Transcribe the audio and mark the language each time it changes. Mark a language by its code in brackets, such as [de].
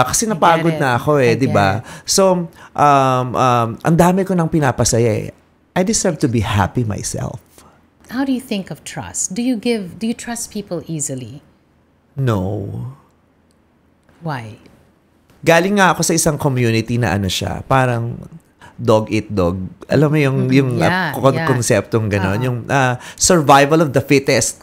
[tl] Kasi napagod na ako eh, di ba? So, ang dami ko nang pinapasaya eh. [en] I deserve to be happy myself. How do you think of trust? Do you trust people easily? No. Why? [tl] Galing nga ako sa isang community na parang dog eat dog. Alam mo yung konseptong gano'n. Yung survival of the fittest.